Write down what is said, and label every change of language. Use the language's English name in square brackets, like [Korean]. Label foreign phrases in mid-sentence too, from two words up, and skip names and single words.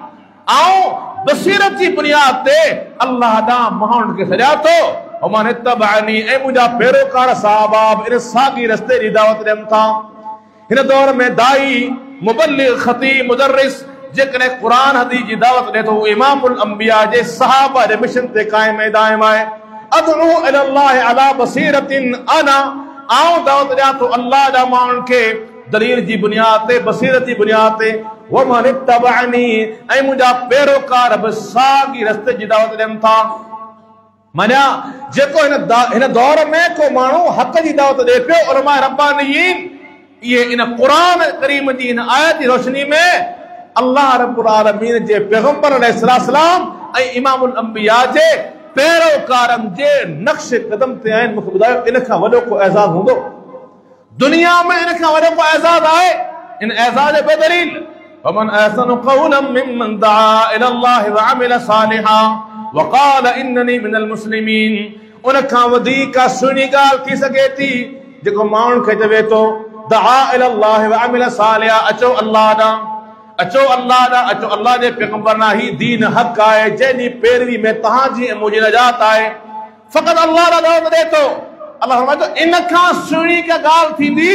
[Sindhi] ऐं बसीरत जी बुनियाद ते अल्लाह ॾांहुं माण्हुनि खे सॼा थो, [Arabic] ومن اتبعني, [Sindhi] ऐं मुंहिंजा पैरोकार सहाबा इन साॻी रस्ते जी दावत ॾियनि था। हिन दौर में दाई, मुबल्लिग, खतीब, मुदर्रिस जेकॾहिं क़ुरान हदीस जी दावत ॾिए थो, [Arabic] إمام الأنبياء [Sindhi] जे सहाबा जे मिशन ते क़ाइम ऐं दाइम आहे। [Arabic] أدعو إلى الله على بصيرة أنا, [Sindhi] आऊं दावत ॾियां थो अल्लाह जा माण्हुनि खे दलील जी बुनियाद ते, बसीरत जी बुनियाद ते। [Arabic] ومن اتبعني, [Sindhi] ऐं मुंहिंजा पैरोकार बि साॻी रस्ते जी दावत ॾियनि था। माना जेको हिन दौर में को माण्हू हक़ जी दावत ॾिए पियो, [Arabic] علماء ربانيين [Sindhi] इहे इन क़ुरान करीम जी इन आयत जी रोशनी में [Arabic] الله رب العالمين [Sindhi] जे पैगंबर अलैहिस्सलाम ऐं [Arabic] إمام الأنبياء [Sindhi] जे पैरोकारनि जे नक्श कदम ते आहिनि। मूंखे ॿुधायो, इन खां वॾो को एज़ाज़ हूंदो दुनिया में? इन खां वॾो को एज़ाज़ आहे? इन एज़ाज़ जे बदलील [Arabic] ومن أحسن قولا ممن دعا إلى الله وعمل صالحا وقال إنني من المسلمين. [Sindhi] उन खां वधीक सुहिणी ॻाल्हि थी सघे थी जेको माण्हुनि खे चवे थो [Arabic] دعا إلى الله وعمل صالحا, [Sindhi] अचो अल्लाह ॾांहुं, अचो अल्लाह ॾांहुं, अचो अल्लाह जे पैगंबर ॾांहुं, ही दीन हक़ आहे, जंहिंजी पैरवी में तव्हांजी ऐं मुंहिंजी नजात आहे। फ़क़ति अल्लाह ॾांहुं दावत ॾिए थो। अल्लाह फरमाए थो, इन खां सुहिणी का ॻाल्हि थींदी?